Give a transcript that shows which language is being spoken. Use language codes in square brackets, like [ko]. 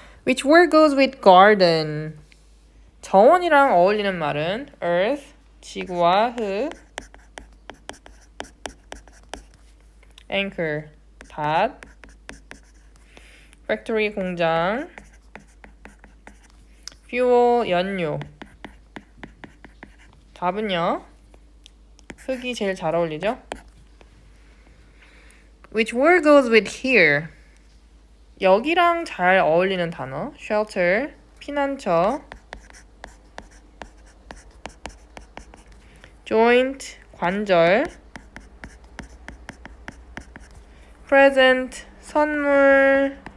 [en] Which word goes with garden? [ko] 정원이랑 어울리는 말은 earth, 지구와 흙. anchor, 닷. factory, 공장. fuel, 연료. 답은요? 흙이 제일 잘 어울리죠? [en] Which word goes with here? [ko] 여기랑 잘 어울리는 단어. shelter, 피난처. joint, 관절. present, 선물.